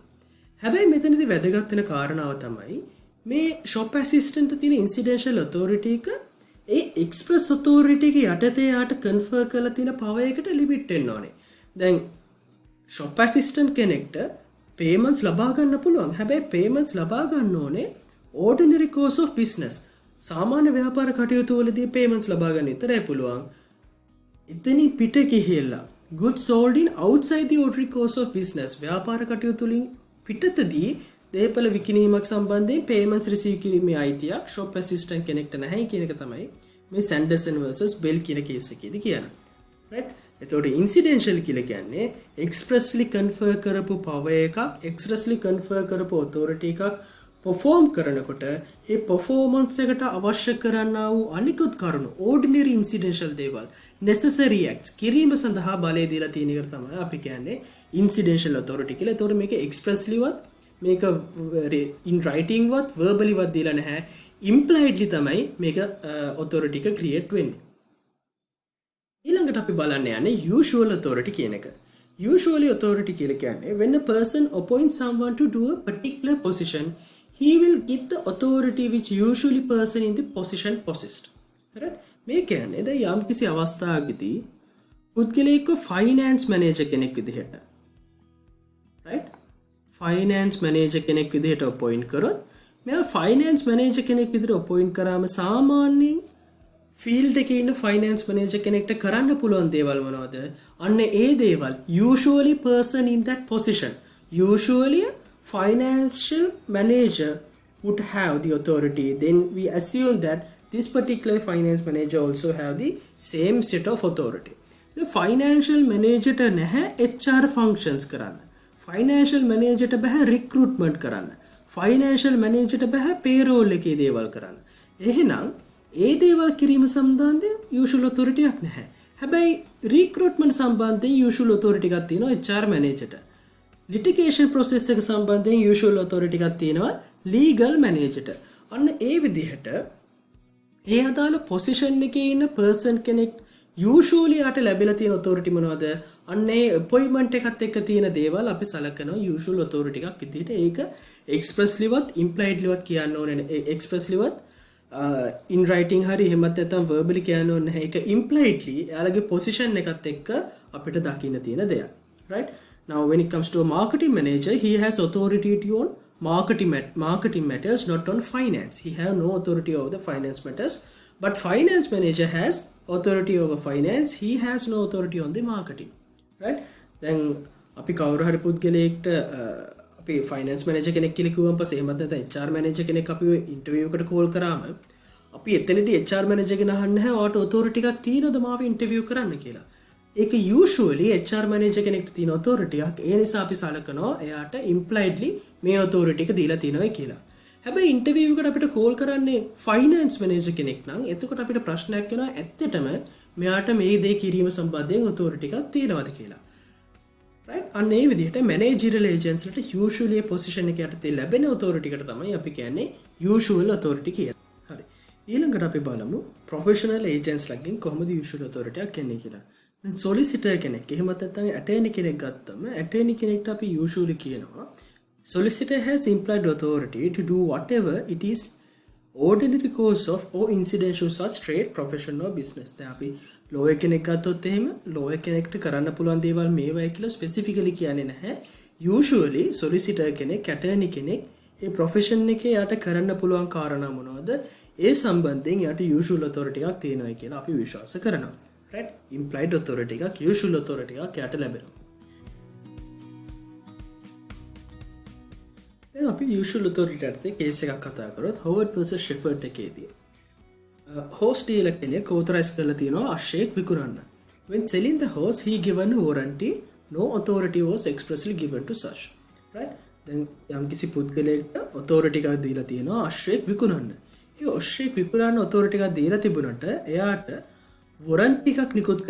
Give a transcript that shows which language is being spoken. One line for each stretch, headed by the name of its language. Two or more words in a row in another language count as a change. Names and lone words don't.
Sinhala: හැබැයි මෙතනදී වැදගත් වෙන කාරණාව තමයි මේ
English: shop assistant
Sinhala: තියෙන
English: incidental authority
Sinhala: එක ඒ
English: express authority
Sinhala: එක යටතේ යාට confer කරලා තියෙන power එකට limit වෙන්න ඕනේ. දැන්
English: shop assistant
Sinhala: කෙනෙක්ට payments ලබා ගන්න පුළුවන්. හැබැයි payments ලබා ගන්න ඕනේ
English: ordinary course of business.
Sinhala: සාමාන්‍ය ව්‍යාපාර කටයුතු වලදී payments ලබා ගන්න විතරයි පුළුවන්. එතනින් පිට ගිහිල්ලා
English: goods sold in outside the ordinary course of business
Sinhala: ව්‍යාපාර කටයුතු වලින් පිටතදී දේපල විකිණීමක් සම්බන්ධයෙන්
English: payments receive
Sinhala: කිරීමේ අයිතියක්
English: shop assistant
Sinhala: කෙනෙක්ට නැහැ කියන එක තමයි මේ Sanderson vs Bell කියන කේස් එකේදී කියන්නේ. right? එතකොට incidental කියලා කියන්නේ
English: expressly confer
Sinhala: කරපු power එකක්
English: expressly confer
Sinhala: කරපු authority එකක් perform කරනකොට ඒ performance එකට අවශ්‍ය කරන්නා වූ අනිකුත් කරුණු
English: ordinary incidental
Sinhala: දේවල්
English: necessary acts
Sinhala: කිරීම සඳහා බලය දීලා තියෙන එක තමයි අපි කියන්නේ
English: incidental authority
Sinhala: කියලා. එතකොට මේක expressly වත් මේක
English: in writing
Sinhala: වත් verbally වත් දීලා නැහැ. impliedly තමයි මේක authority එක create වෙන්නේ. ඊළඟට අපි බලන්න යන්නේ
English: usual authority
Sinhala: කියන එක.
English: Usually authority කියලා කියන්නේ when a person appoints someone to do a particular position he will get the authority which usually person in the position possessed. right?
Sinhala: මේ කියන්නේ දැන් යම් කිසි අවස්ථාවකදී පුද්ගලයෙක්ව
English: finance manager
Sinhala: කෙනෙක් විදිහට right?
English: finance manager
Sinhala: කෙනෙක් විදිහට appoint කරොත් මෙයා
English: finance manager
Sinhala: කෙනෙක් විදිහට appoint කරාම සාමාන්‍යයෙන් field එකේ ඉන්න
English: finance manager
Sinhala: කෙනෙක්ට කරන්න පුළුවන් දේවල් මොනවද? අන්න ඒ දේවල්
English: usually person in that position usually financial manager would have the authority. Then we assume that this particular finance manager also have the same set of authority. The financial manager
Sinhala: ට නැහැ
English: HR functions
Sinhala: කරන්න.
English: financial manager
Sinhala: ට බෑ recruitment කරන්න.
English: financial manager
Sinhala: ට බෑ payroll එකේ දේවල් කරන්න. එහෙනම් ඒ දේවල් කිරීම සම්බන්ධයෙන්
English: usual authority
Sinhala: එකක් නැහැ. හැබැයි recruitment සම්බන්ධයෙන්
English: usual authority
Sinhala: එකක් තියෙනවා
English: HR manager
Sinhala: ට.
English: litigation process
Sinhala: එක සම්බන්ධයෙන්
English: usual authority
Sinhala: එකක් තියෙනවා
English: legal manager
Sinhala: ට. අන්න ඒ විදිහට ඒ අදාළ position එකේ ඉන්න person කෙනෙක් usually යාට ලැබිලා තියෙන authority මොනවද? අන්න ඒ appointment එකත් එක්ක තියෙන දේවල් අපි සලකනවා
English: usual authority
Sinhala: එකක් විදිහට. ඒක expressly වත් impliedly වත් කියන්න ඕනේ. expressly වත්
English: in writing
Sinhala: hari එහෙමත් නැත්නම් verbally කියන්න ඕනේ නැහැ. ඒක impliedly එයාලගේ position එකත් එක්ක අපිට දකින්න තියෙන දෙයක්. right?
English: Now when it comes to a marketing manager, he has authority on marketing matters, not on finance. He have no authority over the finance matters. But finance manager has authority over finance. He has no authority on the marketing. Right? Then
Sinhala: අපි කවුරු හරි පුද්ගලයෙක්ට අපි
English: finance manager
Sinhala: කෙනෙක් කියලා කිව්වම පස්සේ එහෙමත් නැත්නම්
English: HR manager
Sinhala: කෙනෙක් අපි interview එකට call කරාම අපි එතනදී
English: HR manager
Sinhala: ගෙන් අහන්නේ නැහැ ඔයාට authority එකක් තියෙනවද මාව interview කරන්න කියලා. ඒක usually
English: HR manager
Sinhala: කෙනෙක්ට තියෙන authority එකක්. ඒ නිසා අපි සලකනවා එයාට impliedly මේ authority එක දීලා තියෙනවා කියලා. හැබැයි interview එකට අපිට call කරන්නේ
English: finance manager
Sinhala: කෙනෙක් නම් එතකොට අපිට ප්‍රශ්නයක් එනවා ඇත්තටම මෙයාට මේ දේ කිරීම සම්බන්ධයෙන් authority එකක් තියෙනවද කියලා. right අන්න ඒ විදිහට
English: managerial agents
Sinhala: වලට usually position එක යටතේ ලැබෙන authority එකට තමයි අපි කියන්නේ
English: usual authority
Sinhala: කියලා. හරි. ඊළඟට අපි බලමු
English: professional agents
Sinhala: ලගෙන් කොහොමද
English: usual authority
Sinhala: එකක් එන්නේ කියලා. දැන් solicitor කෙනෙක් එහෙම නැත්නම් attorney කෙනෙක් ගත්තම attorney කෙනෙක්ට අපි usually කියනවා
English: solicitor has implied authority to do whatever it is ordinary course of or incidental such trade profession or business.
Sinhala: දැන් අපි lawyer කෙනෙක් ගත්තොත් එහෙම lawyer කෙනෙක්ට කරන්න පුළුවන් දේවල් මේවයි කියලා specifically කියන්නේ නැහැ. usually solicitor කෙනෙක් attorney කෙනෙක් ඒ profession එකේ යට කරන්න පුළුවන් කාරණා මොනවද? ඒ සම්බන්ධයෙන් යට usual authority එකක් තියෙනවා කියලා අපි විශ්වාස කරනවා. right?
English: implied authority
Sinhala: එකක්
English: usual authority
Sinhala: එකක් යට ලැබෙනවා. දැන් අපි
English: usual authority
Sinhala: යටතේ case එකක් කතා කරොත් Howard versus Shepard එකේදී
English: horse dealer
Sinhala: කෙනෙක් authorize කරලා තියෙනවා අශ්වයෙක් විකුණන්න.
English: when selling the horse he given a warranty, no authority was expressly given to such. right?
Sinhala: දැන් යම්කිසි පුද්ගලයෙක්ට authority එකක් දීලා තියෙනවා අශ්වයෙක් විකුණන්න. ඒ අශ්වයෙක් විකුණන්න authority එකක් දීලා තිබුණට එයාට warranty එකක් නිකුත් කරන්න.